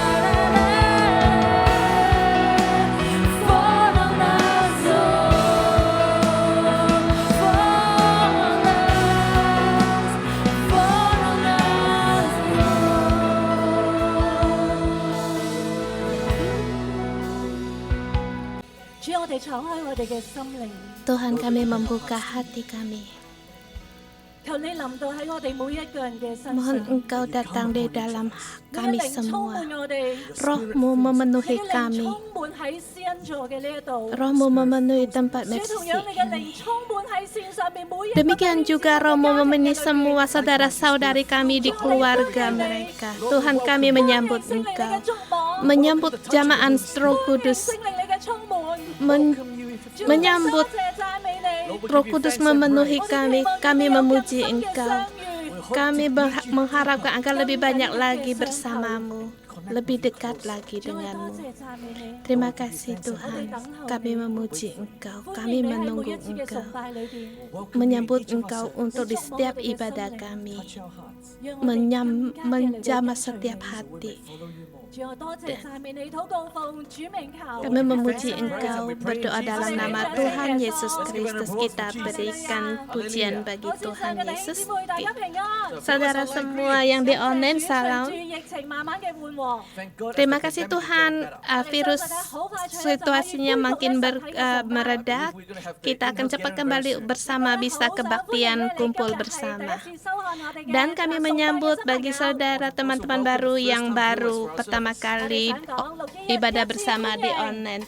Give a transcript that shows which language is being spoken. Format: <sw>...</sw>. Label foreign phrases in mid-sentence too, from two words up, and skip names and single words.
<en>Fall on us, Lord. Fall on us. Fall on us, Lord.</en> <yue>主，我哋敞開我哋嘅心靈，</yue> <id>Tuhan, kami membuka hati kami.</id> <yue>求你臨到喺我哋每一個人嘅身</yue> <id>Mohon</id> <yue>上，</yue> <id>Engkau datang di dalam</id> <yue>你</yue> <id>kami</id> <yue>嘅靈充</yue> <id>semua.</id> <yue>滿我哋，</yue> <id>Roh-Mu</id> <yue>你</yue> <id>memenuhi</id> <yue>嘅靈</yue> <id>kami.</id> <yue>充滿喺施恩座嘅呢一度。</yue> <id>Roh-Mu memenuhi tempat</id> <yue>主， Mercy 同樣你嘅靈</yue> <id>ini.</id> <yue>充滿喺線上面每一個</yue> <id>Demikian</id> <yue>弟兄</yue> <id>juga</id> <yue>姊妹</yue> <id>Roh-Mu</id> <yue>嘅家庭 memenuhi 嘅裏面。</yue> <id>semua saudara-saudari kami di keluarga mereka. Tuhan, kami menyambut</id> <yue>聖靈你嘅</yue> <id>Engkau.</id> <yue>觸摸，</yue> <id>Menyambut jamaah Roh</id> <yue>歡迎</yue> <id>Kudus.</id> <yue>聖靈你嘅充滿。</yue> <id>Men-</id> <yue>主，我哋</yue> <id>menyambut</id> <yue>多謝讚美你。</yue> <id>Roh Kudus memenuhi</id> <yue>我哋</yue> <id>kami.</id> <yue>期望</yue> <id>Kami</id> <yue>與你有更</yue> <id>memuji</id> <yue>深嘅</yue> <id>Engkau.</id> <yue>相遇。</yue> <id>Kami mengharapkan agar lebih banyak lagi bersamamu, lebih dekat lagi</id> <yue>主，我哋多</yue> <id>denganmu.</id> <yue>謝讚美你。</yue> <id>Terima kasih Tuhan, kami memuji Engkau,</id> <yue>歡</yue> <id>kami</id> <yue>迎你喺每</yue> <id>menunggu</id> <yue>一次嘅</yue> <id>Engkau,</id> <yue>崇拜裏邊，</yue> <id>menyambut Engkau untuk di setiap ibadah kami,</id> <yue>讓我哋更加嘅嚟到</yue> <id>menjamah</id> <yue>跟隨</yue> <id>setiap</id> <yue>你。</yue> <id>hati.</id> <yue>主，我多謝讚美你，禱告奉主名求。</yue> <id>Kami memuji Engkau, berdoa dalam nama Tuhan Yesus Kristus. Kita berikan pujian bagi</id> <yue>好，線上</yue> <id>Tuhan</id> <yue>嘅弟兄</yue> <id>Yesus.</id> <yue>姊妹，大家平安。</yue> <id>Saudara semua yang di online,</id> <yue>隨</yue> <id>salam.</id> <yue>住疫情慢慢嘅緩和，</yue> <id>Terima kasih Tuhan, virus situasinya makin meredak. Kita akan cepat kembali bersama, bisa kebaktian kumpul bersama. Dan kami menyambut bagi saudara teman-teman baru yang baru pertama pertama kali ibadah bersama di online.</id>